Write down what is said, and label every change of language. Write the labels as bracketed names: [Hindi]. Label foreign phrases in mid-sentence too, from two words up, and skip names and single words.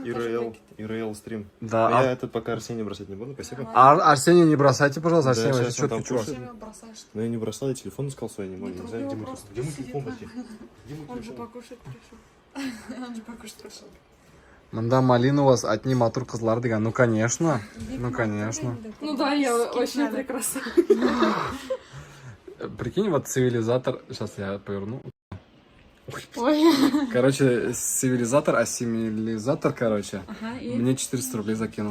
[Russian] ИРЛ стрим. Да. Я это пока Арсений бросать не буду, спасибо. Арсений, не бросайте, пожалуйста. Да, Арсений, сейчас вообще он там четкий чувак. кушает. Бросаешь. Но я не бросал, я телефон искал свой, не мог. Не знаю, где мой просто телефон. Где мой сидит телефон, на- Бати? Где мой Он же телефон? покушать пришел. Он же покушать пришел. [Tatar] Мында [Russian] малина у вас одни [Tatar] матур кызлар деген. [Russian] Ну, конечно. Ну, конечно. Ну да, я очень прекрасно. Прикинь, вот цивилизатор... Сейчас я поверну. Ой. Короче, цивилизатор, ассимилизатор, короче. Ага, и Мне 400 рублей закинул.